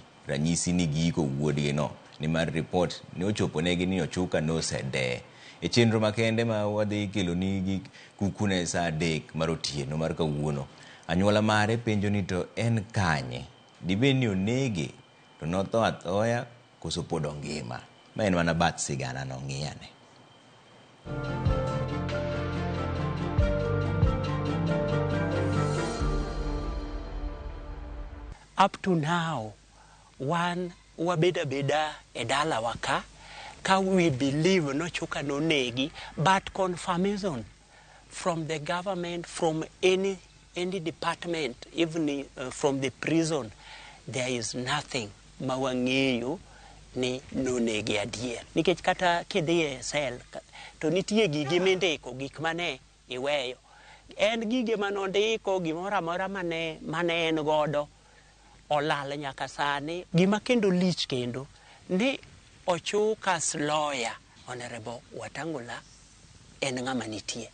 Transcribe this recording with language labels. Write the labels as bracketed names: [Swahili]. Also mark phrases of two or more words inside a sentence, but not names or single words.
[Luo (Kenya and Tanzania)] Ranyisi ni giko wuodgi no ni mar report ne ochopo negi ni Ochuka no sede e chenro makende ma wadhi kelo ni kukune saa 3 mar otieno mar kawuono. Anyuola mare penjo ni to en kanye, dibe ni onege to notho athoya koso pod ongima. Ma en mana bath sigana no ng'iyane. [English] Up to now, one [Luo (Kenya and Tanzania)] wabeda e dala waka ka [English] we believe [Luo (Kenya and Tanzania)] no Ochuka no negi, [English] but confirmation from the government, from any department, even from the prison, there is nothing [Luo (Kenya and Tanzania)] mawang'eyo ni no negi adier. Nikech kata kidhiye sel to nitie gigi mindiko gik mane iweyo. En gige manondiko gimora mora mane en godo olal nyaka sani. Gima kendo lich kendo ni Ochuka's lawyer Honorable Watangula en ng'ama nitie.